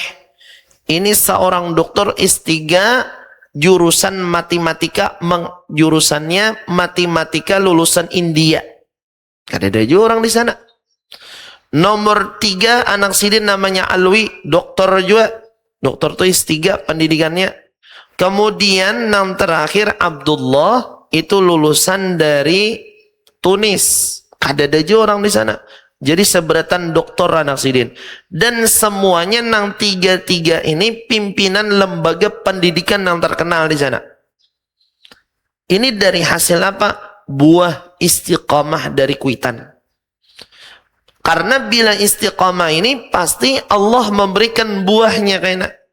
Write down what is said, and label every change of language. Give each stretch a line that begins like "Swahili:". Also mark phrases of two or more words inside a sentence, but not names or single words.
Indonesian: Ini seorang dokter S3 jurusan matematika, jurusannya matematika lulusan India. Ada juga orang di sana. Nomor 3 anak Sidin namanya Alwi, dokter juga. Dokter tuh S3 pendidikannya. Kemudian yang terakhir Abdullah itu lulusan dari Tunis. Ada juga orang di sana. Jadi seberatan doktor anak Sidin. Dan semuanya nang 3 ini pimpinan lembaga pendidikan yang terkenal di sana. Ini dari hasil apa? Buah istiqamah dari kuitan. Karena bila istiqamah ini pasti Allah memberikan buahnya kayaknya.